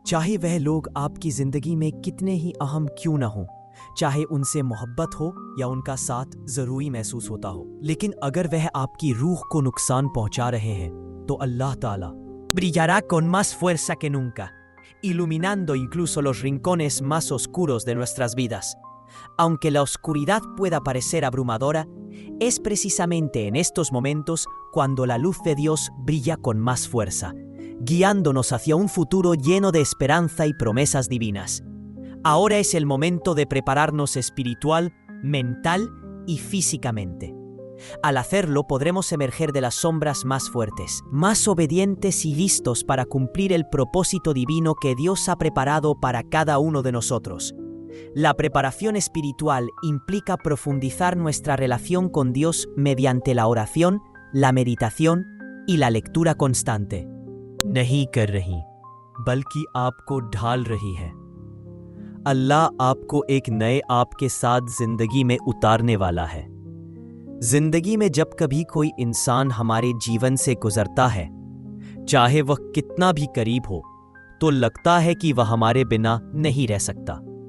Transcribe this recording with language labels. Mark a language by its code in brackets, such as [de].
[hi] चाहे वह लोग आपकी जिंदगी में कितने ही अहम क्यों ना हो, चाहे उनसे मोहब्बत हो या उनका साथ जरूरी महसूस होता हो, लेकिन अगर वह आपकी रूह को नुकसान पहुंचा रहे हैं तो अल्लाह ताला [es] brillará con más fuerza que nunca, iluminando incluso los rincones más oscuros de nuestras vidas. Aunque la oscuridad pueda parecer abrumadora, es precisamente en estos momentos cuando la luz de Dios brilla con más fuerza, guiándonos hacia un futuro lleno de esperanza y promesas divinas. Ahora es el momento de prepararnos espiritual, mental y físicamente. Al hacerlo podremos emerger de las sombras más fuertes, más obedientes y listos para cumplir el propósito divino que Dios ha preparado para cada uno de nosotros. La preparación espiritual implica profundizar nuestra relación con Dios mediante la oración, la meditación y la lectura constante. [hi] नहीं कर रही, बल्कि आपको ढाल रही है। अल्लाह आपको एक नए आप के साथ जिंदगी में उतारने वाला है। जिंदगी में जब कभी कोई इंसान हमारे जीवन से गुजरता है, चाहे वह कितना भी करीब हो, तो लगता है कि वह हमारे बिना नहीं रह सकता।